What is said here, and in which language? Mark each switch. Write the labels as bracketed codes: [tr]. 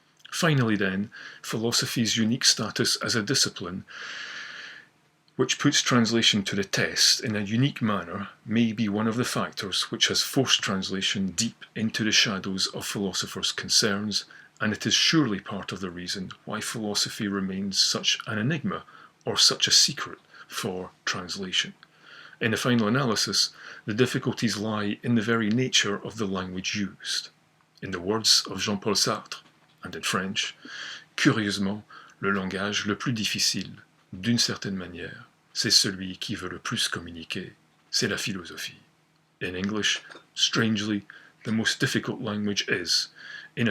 [en] Finally then, philosophy's unique status as a discipline which puts translation to the test in a unique manner may be one of the factors which has forced translation deep into the shadows of philosophers' concerns, and it is surely part of the reason why philosophy remains such an enigma or such a secret for translation. In the final analysis, the difficulties lie in the very nature of the language used. In the words of Jean-Paul Sartre, and in French, [fr] curieusement, le langage le plus difficile, d'une certaine manière, c'est celui qui veut le plus communiquer, c'est la philosophie. [en] In English, strangely, the most difficult language is, in a certain way, the one that attempts to communicate the most,